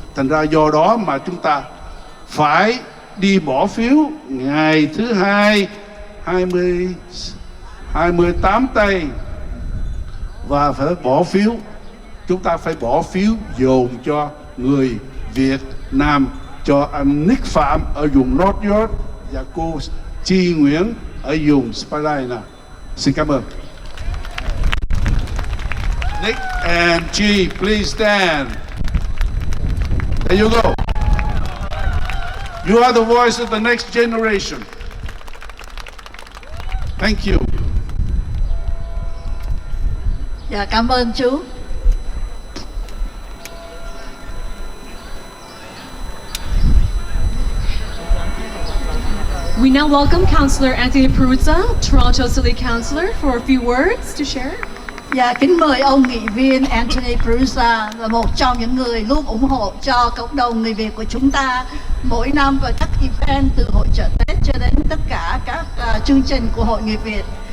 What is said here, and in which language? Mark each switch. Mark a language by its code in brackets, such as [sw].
[vi] Thành ra do đó mà chúng ta phải đi bỏ phiếu ngày thứ Hai 28 tây, và phải bỏ phiếu. Chúng ta phải bỏ phiếu dồn cho người Việt Nam, cho anh Ních Phạm ở vùng North York và cô Chi Nguyễn ở vùng Spadina. Xin cảm ơn. [en] Nick and Chi, please stand. There you go. You are the voice of the next generation. Thank you. [vi] Dạ, cảm ơn chú. [en] We now welcome Councillor Anthony Peruzza, Toronto City Councillor, for a few words to share. [vi] Dạ, kính mời ông nghị viên Anthony Peruzza là một trong những người luôn ủng hộ cho cộng đồng người Việt của chúng ta mỗi năm và các event từ hội chợ Tết cho đến tất cả các chương trình của Hội Người Việt.